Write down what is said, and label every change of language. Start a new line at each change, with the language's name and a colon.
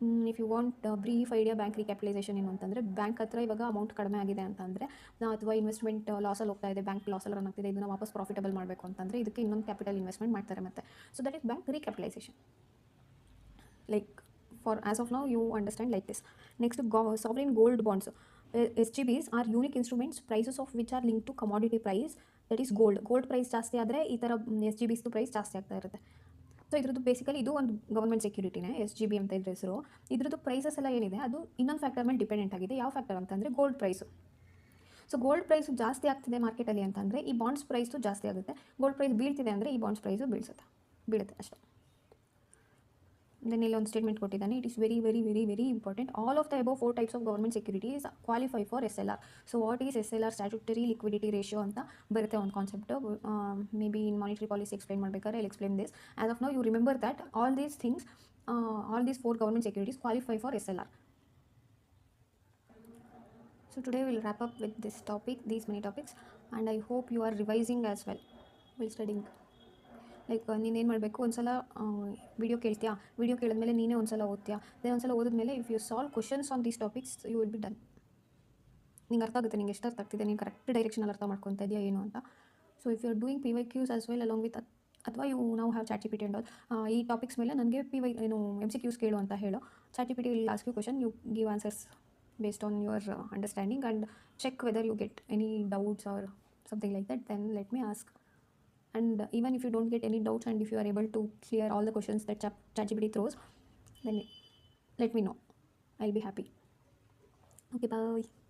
English: if you want brief idea
Kannada: bank ರಿಕ್ಯಾಪಿಟಲೈಸೇಷನ್ ಏನು ಅಂತಂದರೆ, bank ಹತ್ರ ಇವಾಗ ಅಮೌಂಟ್ ಕಡಿಮೆ ಆಗಿದೆ ಅಂತಂದರೆ ಅಥವಾ ಇನ್ವೆಸ್ಟ್ಮೆಂಟ್ ಲಾಸಲ್ಲಿ ಹೋಗ್ತಾ ಇದೆ, ಬ್ಯಾಂಕ್ ಲಾಸಲ್ಲಿ ರನ್ ಆಗ್ತಿದೆ, ಇದನ್ನು ವಾಪಸ್ ಪ್ರಾಫಿಟಬಲ್ ಮಾಡಬೇಕು ಅಂತಂದರೆ ಇದಕ್ಕೆ ಇನ್ನೊಂದು ಕ್ಯಾಪಿಟಲ್ ಇನ್ವೆಸ್ಟ್ಮೆಂಟ್ ಮಾಡ್ತಾರೆ ಮತ್ತೆ.
English: So that is bank recapitalization. Like for as of now you understand like this. Next sovereign gold bonds. SGBs are unique instruments, prices of which are linked to commodity price, that is
Kannada: gold price ಜಾಸ್ತಿ ಆದರೆ ಈ ಥರ SGBಸ್ದು price ಜಾಸ್ತಿ ಆಗ್ತಾ ಇರುತ್ತೆ. So ಇದ್ರದ್ದು basically ಇದು ಒಂದು ಗವರ್ಮೆಂಟ್ ಸೆಕ್ಯೂರಿಟಿನೇ, SGB ಅಂತ ಇದ್ರ ಹೆಸರು. ಇದ್ರದ್ದು ಪ್ರೈಸಸ್ ಎಲ್ಲ ಏನಿದೆ ಅದು ಇನ್ನೊಂದು ಫ್ಯಾಕ್ಟರ್ ಮೇಲೆ ಡಿಪೆಂಡೆಂಟ್ ಆಗಿದೆ. ಯಾವ ಫ್ಯಾಕ್ಟರ್ ಅಂತಂದರೆ gold price. So gold price ಜಾಸ್ತಿ ಆಗ್ತಿದೆ ಮಾರ್ಕೆಟಲ್ಲಿ ಅಂತಂದರೆ ಈ ಬಾಂಡ್ಸ್ ಪ್ರೈಸು ಜಾಸ್ತಿ ಆಗುತ್ತೆ. ಗೋಲ್ಡ್ ಪ್ರೈಸ್ ಬೀಳ್ತಿದೆ ಅಂದರೆ ಈ ಬಾಂಡ್ಸ್ ಪ್ರೈಸು ಬೀಳುತ್ತೆ ಅಷ್ಟೇ. ದೆನ್ ಇಲ್ಲಿ ಒಂದು ಸ್ಟೇಟ್ಮೆಂಟ್ ಕೊಟ್ಟಿದ್ದಾನೆ,
English: It is very very very very important. All of the above 4 types of government securities qualify for SLR. So what is SLR? Statutory liquidity ratio
Kannada: ಅಂತ ಬರುತ್ತೆ ಒಂದು concept.
English: maybe in monetary policy explain
Kannada: ಮಾಡಬೇಕಾದ್ರೆ
English: I explain this. As of now you remember that all these things, all these 4 government securities qualify for SLR. So today we will wrap up with this topic, these many topics, and I hope you are revising as well while studying.
Kannada: Like ನೀನೇನು ಮಾಡಬೇಕು, ಒಂದು ಸಲ video ಕೇಳ್ತೀಯಾ, video ಕೇಳಿದ್ಮೇಲೆ ನೀನೇ ಒಂದು ಸಲ ಓದ್ತೀಯಾ, then ಒಂದು ಸಲ ಓದಿದ್ಮೇಲೆ
English: If you solve questions on these topics you will be done.
Kannada: ನಿಂಗೆ ಅರ್ಥ ಆಗುತ್ತೆ, ನಿಂಗೆ ಎಷ್ಟು ಅರ್ಥ ಆಗ್ತಿದೆ, ನೀನು ಕರೆಕ್ಟ್ ಡೈರೆಕ್ಷನಲ್ಲಿ ಅರ್ಥ ಮಾಡ್ಕೊತಾ ಇದೆಯಾ ಏನು ಅಂತ.
English: so if you are doing PYQs as well along with,
Kannada: ಅಥವಾ
English: you ನಾವು have ChatGPT and all,
Kannada: ಈ ಟಾಪಿಕ್ಸ್ ಮೇಲೆ ನನಗೆ MCQs ಕೇಳು ಅಂತ ಹೇಳು.
English: ChatGPT will ask you question, you give answers based on your understanding and check whether you get any doubts or something like that. Then let me ask. And even if you don't get any doubts and if you are able to clear all the questions that ChatGPT throws, then let me know. I'll be happy. Okay, bye.